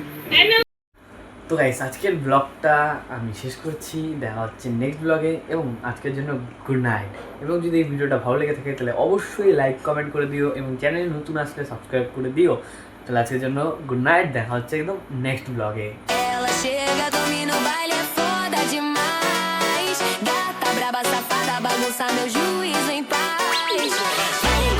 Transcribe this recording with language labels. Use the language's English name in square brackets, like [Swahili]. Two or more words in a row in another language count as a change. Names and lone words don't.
[Bangla] তো গাইস আজকের ব্লগটা আমি শেষ করছি, দেখা হচ্ছে [English] next blog, [Bangla] এবং আজকের জন্য [English] good night. [Bangla] এবং যদি এই ভিডিওটা ভালো লেগে থাকে তাহলে অবশ্যই [English] like comment [Bangla] করে দিও, এবং চ্যানেলে নতুন আসলে সাবস্ক্রাইব করে দিও। তাহলে আজকের জন্য [English] good night, [Bangla] দেখা হচ্ছে একদম [English] next blog. [Portuguese] Ela chega, domina o baile, é foda demais. Gata, braba, safada, bagunça meu juízo em paz.